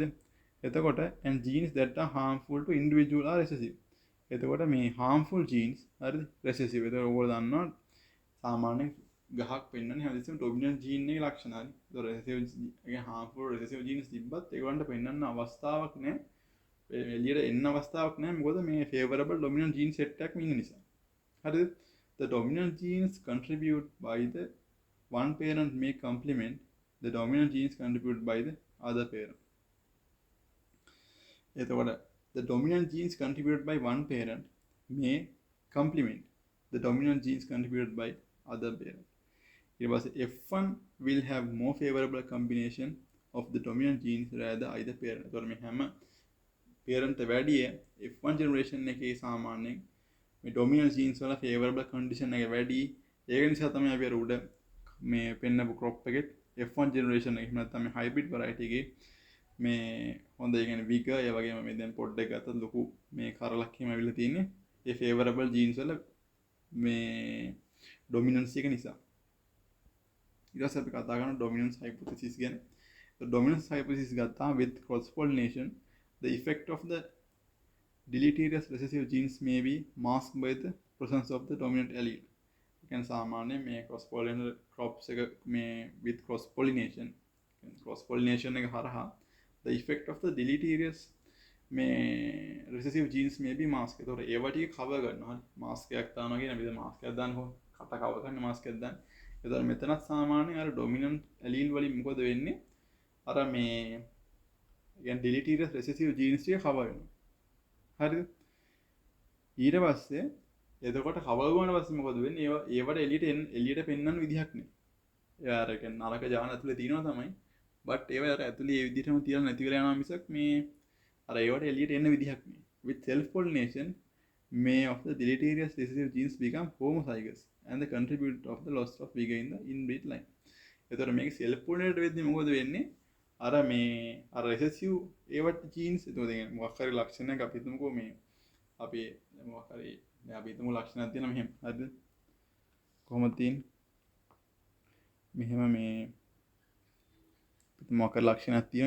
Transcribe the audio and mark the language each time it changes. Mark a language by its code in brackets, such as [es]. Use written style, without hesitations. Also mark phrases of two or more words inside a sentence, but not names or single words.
[en] එතකොට and genes that are harmful to individual are recessive. [si] එතකොට මේ [en] harmful genes [si] හරිද? recessive. එතකොට ඔයගොල්ලෝ දන්නවා සාමාන්‍යයෙන් ගහක් පෙන්වන්නේ හැමතිස්සෙම [en] dominant gene [si] එකේ ලක්ෂණ හරි. ඒතකොට recessive කියන්නේ [en] harmful recessive genes [si] තිබ්බත් ඒගොල්ලන්ට පෙන්වන්න අවස්ථාවක් නැහැ. එළියට එන්න අවස්ථාවක් නැහැ. මොකද මේ [en] favorable dominant gene set [si] එකක් ඉන්න නිසා. හරිද? [en] The dominant genes contribute by the one parent may complement the dominant genes contributed by the other parent. එතකොට the dominant genes contributed by one parent may complement the dominant genes contributed by other parent. It was F1 will have more favorable combination of the dominant genes rather either parent. [si] එතකොට මේ හැම parent වැඩිය [en] F1 generation [si] එකේ සාමාන්‍යයෙන් මේ [en] dominant genes [si] වල [en] favorable condition [si] එක වැඩි. ඒක නිසා තමයි අපි අර උඩ මේ පෙන්නපු crop එකේ [en] F1 generation [si] එක නැත්නම් මේ [en] hybrid variety [si] එකේ මේ හොඳ ඒ කියන්නේ vigor ඒ වගේම මේ දැන් pod එක ගත්තත් ලොකු මේ කරලක් එහෙම අවිල්ල තියෙන්නේ. ඒ favorable genes වල මේ dominance එක නිසා. ඊට පස්සේ අපි කතා කරන [en] dominance hypothesis [si] ගැන. [en] the dominance hypothesis ගත්තා with cross pollination the effect of the deleterious recessive genes may be masked by the presence of the dominant allele. කියන්නේ සාමාන්‍යයෙන් මේ cross pollinated crops [si] එක මේ [en] with cross pollination [si] එක හරහා [en] the effect of the deleterious මේ recessive genes may be masked. [si] ඒතකොට ඒවා ටික cover කරනවා. හරි. mask එකක් දානවා කියන අපි mask එකක් දාන්න කොහොමද? කට cover කරන්න mask එකක් දාන්න. ඒතකොට මෙතනත් සාමාන්‍යයෙන් අර dominant allele වලින් මොකද වෙන්නේ? අර මේ කියන්නේ [en] deleterious recessive genes [si] ටික cover වෙනවා. හරිද? ඊට පස්සේ එතකොට cover වුණාට පස්සේ මොකද වෙන්නේ? ඒවට එළියට පෙන්වන්න විදිහක් නෑ. ඒ අර කියන්නේ නරක ජාන ඇතුලේ තියෙනවා තමයි. but ඒවා අර ඇතුලේ ඒ විදිහටම තියලා නැති වෙලා යනවා මිසක් මේ අර ඒවට එළියට එන්න විදිහක් නෑ. [en] with self pollination may of the deleterious recessive genes become homozygous and the contribute of the loss of vigor in the inbreed line. [si] එතකොට මේක [en] self pollinated [si] වෙද්දී මොකද වෙන්නේ? අර මේ අර recessive ඒවට genes එතකොට මොකක් හරි ලක්ෂණයක් අපි හිතමුකෝ මේ අපි මොකක් හරි දැන් අපි හිතමු ලක්ෂණයක් තියෙනවා මෙහෙම. හරිද? කොහොමද තියෙන්නේ? මෙහෙම මේ මොකක් හරි ලක්ෂණයක් තියෙනවා.